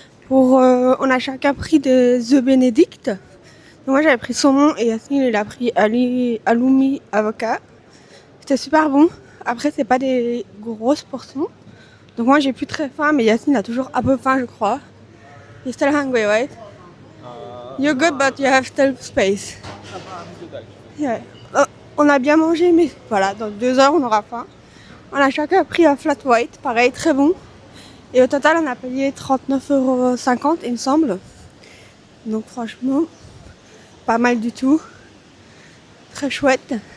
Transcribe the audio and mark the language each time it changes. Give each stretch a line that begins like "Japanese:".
French: On a chacun pris des œufs bénédicts. Moi j'avais pris saumon et Yasmine il a pris halloumi avocat. C'était super bon. Après, c'est pas des grosses portions. Donc moi, j'ai plus très faim, mais Yacine a toujours un peu faim, je crois.
English: You're still hungry, right? You're good, but you have still space. Yeah.
French: On a bien mangé, mais voilà, dans 2 heures, on aura faim. On a chacun pris un flat white, pareil, très bon. Et au total, on a payé 39,50 €, il me semble. Donc franchement, pas mal du tout. Très chouette.